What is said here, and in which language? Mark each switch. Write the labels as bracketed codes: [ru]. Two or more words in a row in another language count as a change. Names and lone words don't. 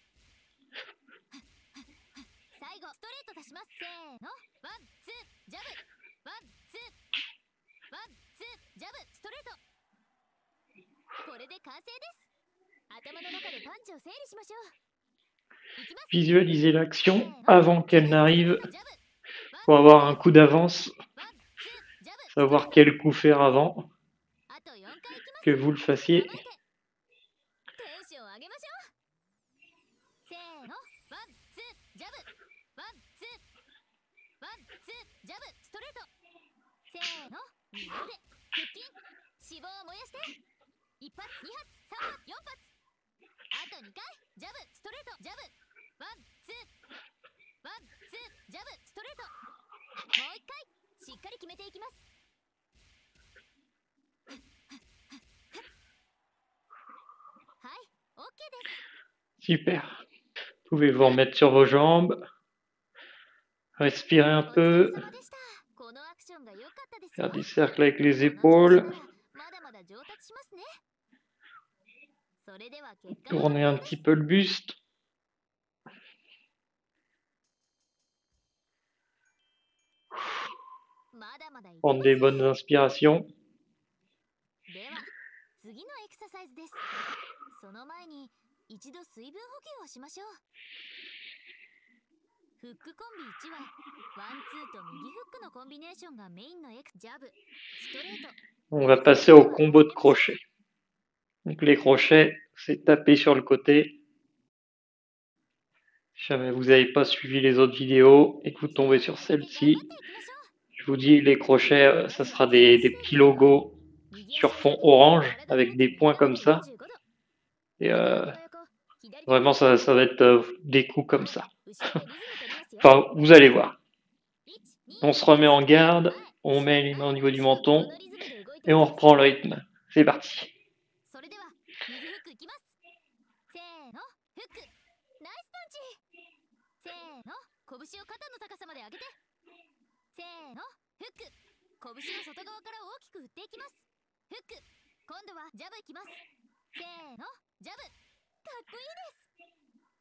[ja] 最後ストレート出します。せーの、ワンツージャブ、ワンツー。ワンツージャブストレート。これで完成です。頭の中でパンチを整理しましょう。いきます。 [fr] Visualiser l'action avant qu'elle n'arrive pour avoir un coup d'avance, [ja] ワンツージャブ。 [fr] savoir quel coup faire avant [ja] あと4回いきます。 [fr] que vous le fassiez. [ja] 構えてテンション上げましょう。せーの、ワンツージャブ、ワンツー。ワンツージャブストレート。せーの、二の腕腹筋、脂肪を燃やして。1発2発3発4発。あと2回、ジャブストレートジャブ、ワンツー。ワンツージャブストレート。しっかり決めていきます。はい、OK です。 [fr] Super. Pouvez vous remettre sur vos jambes. Respirer un [ja] お疲れ [fr] peu. [ja] 様でした。このアクションが良かったですよ。 [fr] Faire des cercles avec les [ja] この調子 [fr] épaules. [ja] ならまだまだ上達しますね。それでは結果の発 [fr] Tourner un [ja] 表で [fr] petit [ja] す。 [fr] peu le buste. [ja] まだまだいけま [fr] Prendre [ja] す [fr] des [ja] よ。 [fr] bonnes inspirations. [ja] では次のエクササイズです。その前に一度水分補給をしましょう。フックコンビ1はワンツーと右フックのコンビネーションがメインのジャブ、ストレート。 [fr] On va passer au combo de crochets. Donc les crochets, c'est taper sur le côté. Si jamais vous n'avez pas suivi les autres vidéos et que vous tombez sur celle-ci, je vous dis, les crochets, ça sera des petits logos sur fond orange avec des points comme ça. Et vraiment, ça va être des coups comme ça. Enfin, vous allez voir. On se remet en garde, on met les mains au niveau du menton et on reprend le rythme. C'est parti. [ja] それでは右フックいきます。せーの、フック、ナイスパンチ。せーの、拳を肩の高さまで上げて。せーの、フック、拳の外側から大きく振っていきます。フック、今度はジャブいきます。せーの、ジャブ、かっこいいです。